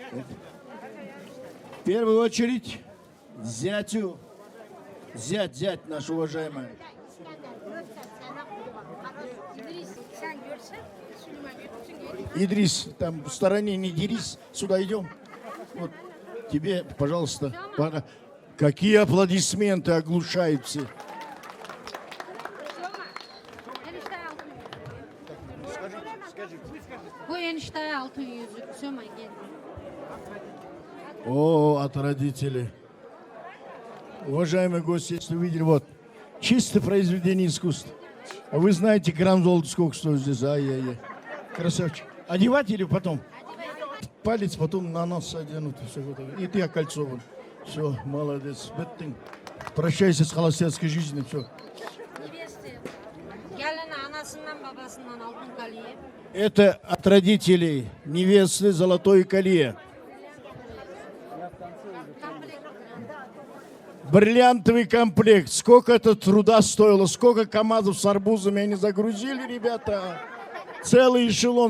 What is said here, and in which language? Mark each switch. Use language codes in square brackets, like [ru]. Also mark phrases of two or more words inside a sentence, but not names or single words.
[ru] В первую очередь зятю, зять наш уважаемый. Идрис, там в стороне не дерись, сюда идем. Вот тебе, пожалуйста, пора. Какие аплодисменты оглушают все. [tr] Bu enişteye altın yüzük. Söme gel. [ru] О, от родителей. Уважаемые гости, если вы видели, вот, чисто произведение искусства. А вы знаете, грамм золота сколько стоит здесь? Ай-яй-яй. Красавчик. Одевать или потом? Палец потом на нос оденут. Все готово. И ты окольцован. Все, молодец. Беттин. Прощайся с холостяцкой жизнью. Все. [tr] Gelin anasından babasından altın kolye. [ru] Это от родителей невесты золотое колье. Бриллиантовый комплект. Сколько это труда стоило, сколько КАМАЗов с арбузами они загрузили, ребята. Целый эшелон.